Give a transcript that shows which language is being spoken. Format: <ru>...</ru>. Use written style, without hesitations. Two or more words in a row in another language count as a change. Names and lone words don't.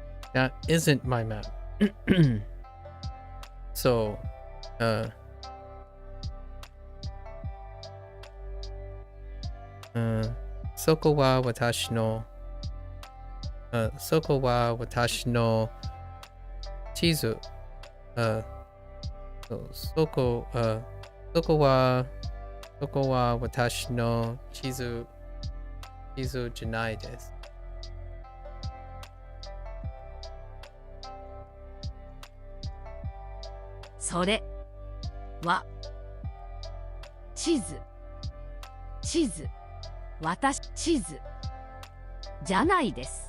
<en>That isn't my map. So,</en> <ja>そこは私のそこは私の地図. そこは私の地図じゃないです. それは地図私地図じゃないです。</ja>